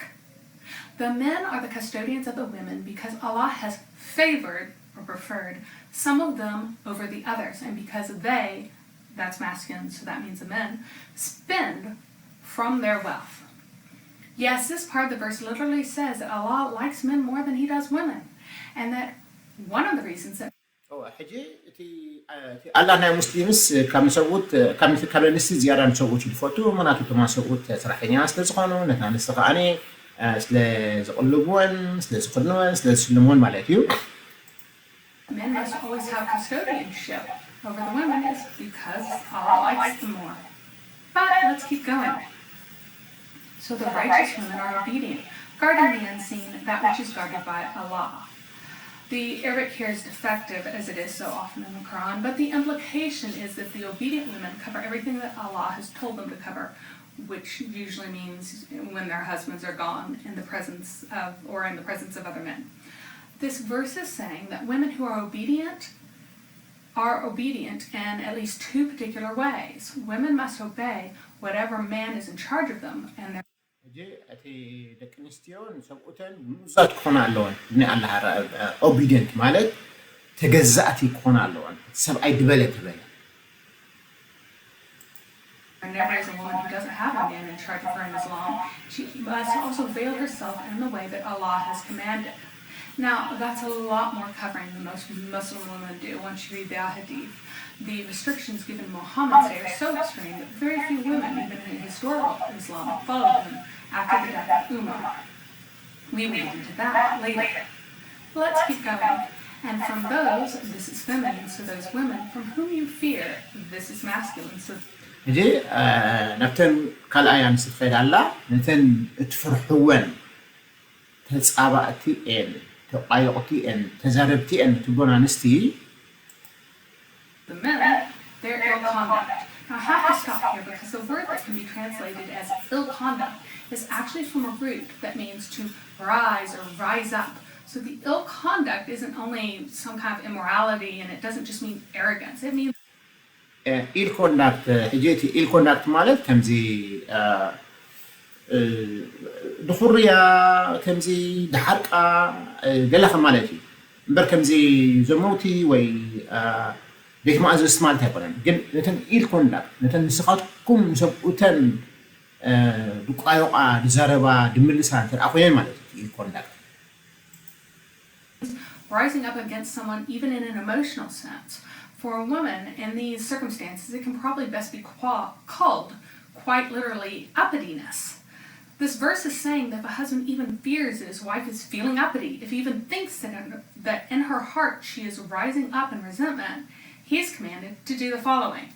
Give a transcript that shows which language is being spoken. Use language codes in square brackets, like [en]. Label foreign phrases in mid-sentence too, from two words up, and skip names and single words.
[en] The men are the custodians of the women because Allah has favored or preferred some of them over the others, and because they, that's masculine, so that means the men, spend from their wealth. Yes, this part of the verse literally says that Allah likes men more than he does women, and that one of the reasons that [ti] ሕጂ እቲ ኣላ ናይ ሙስሊምስ ካብ ንሰብኡት ካብ ኣንስቲ ዝያዳ ንሰብኡት ይልፈቱ ምክንያቱ እቶም ሰብኡት ስራሕተኛ ስለ ዝኾኑ ነታ ኣንስቲ ከዓኒ ስለ ዝቕልብወን ስለ ዝኽድንወን ስለ ዝስልምወን ማለት እዩ [en] men must always have custodianship over the women is because Allah likes them more. But let's keep going. So the righteous women are obedient, guarding the unseen, that which is guarded by Allah. The Arabic here is defective, as it is so often in the Quran, but the implication is that the obedient women cover everything that Allah has told them to cover, which usually means when their husbands are gone in the presence of other men. This verse is saying that women who are obedient in at least two particular ways. Women must obey whatever man is in charge of them, and [ti] ሕጂ እቲ ደቂ ኣንስትዮ ንሰብኡተን ምእዛዝ ክኾና ኣለወን ብናይ ኣላህ ኦቢድየንት ማለት ተገዛእቲ ክኾና ኣለወን ሰብኣይ ድበለ ትበለ [en] And never is a woman who doesn't have a man in charge of her in Islam. She must also veil herself in the way that Allah has commanded. Now, that's a lot more covering than most Muslim women do once you read the Hadith. The restrictions given Muhammad's day are so extreme that very few women, even in historical Islam, followed him after the death of Umar. We will get into that later. Let's keep going. And from those, this is feminine, so those women from whom you fear, this is masculine. So [ti] ሕጂ ናብተን ካልኣይ ኣንስቲ ትኸይድ ኣላ ነተን እትፍርሕወን ተፃባእቲ እየን ተቋየቕቲ እየን ተዛረብቲ እየን ትብሎን ኣንስቲ [en] the men, their ill conduct. Now I have to stop here because the word that can be translated as ill conduct is actually from a root that means to rise or rise up. So the ill conduct isn't only some kind of immorality and it doesn't just mean arrogance. It means ill conduct [ti] ሕጂ እቲ [en] ill conduct [ti] ማለት ከምዚ ድኹርያ ከምዚ ድሓርቃ ገለኸ ማለት እዩ እምበር ከምዚ ዘመውቲ ወይ ቤት ማእዘዝ ማለት ኣይኮነን ግን ነተን [en] ill conduct [ti] ነተን ንስኻትኩም ንሰብኡተን ድቋዮቃ ድዛረባ ድምልሳ እንተደኣ ኮይነን ማለት እዩ [en] ill conduct rising up against someone even in an emotional sense. For a woman in these circumstances, it can probably best be called quite literally uppityness. This verse is saying that if a husband even fears that his wife is feeling uppity, if he even thinks that in her heart she is rising up in resentment, he is commanded to do the following.